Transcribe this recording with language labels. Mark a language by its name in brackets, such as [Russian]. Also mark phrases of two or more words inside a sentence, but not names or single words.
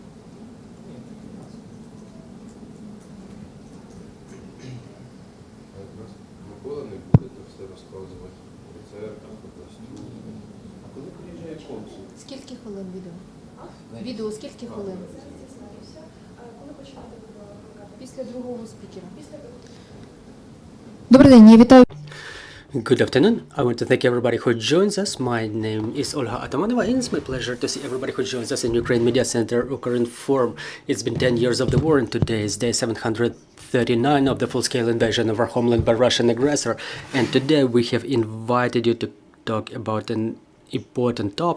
[Ukrainian] Микола не буде то все розказувати. Рецепт, костюм. А коли приїжджає консул? Скільки хвилин відео? Відео скільки хвилин? Коли починати вимагати? Після другого спікера. Після Добрий день, я вітаю. [English] Good afternoon. I want to thank everybody who joins us. My name is Olga Atamanova, and it's my pleasure to see everybody who joins us in Ukraine Media Center, Ukrinform. It's been 10 years of the war, and today is day 739 of the full-scale invasion of our homeland by Russian aggressor. And today we have invited you to talk about an important topic.